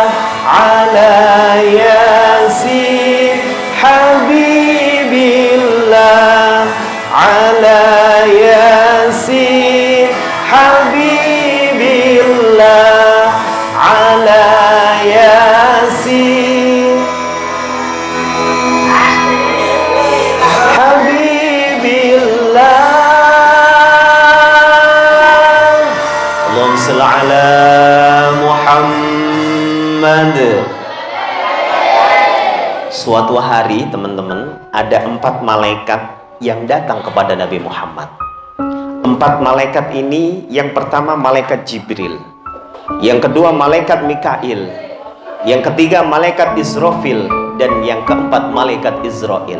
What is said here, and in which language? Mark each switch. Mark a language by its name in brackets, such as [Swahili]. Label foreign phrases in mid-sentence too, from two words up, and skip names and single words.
[Arabic] على ياسين حبيب الله. على ياسين حبيب الله. على ياسين حبيب الله. اللهم صل على محمد. [Indonesian] Suatu hari teman-teman, ada 4 malaikat yang datang kepada Nabi Muhammad. 4 malaikat ini, yang pertama malaikat Jibril, yang kedua malaikat Mikail, yang ketiga malaikat Israfil, dan yang keempat malaikat Israel.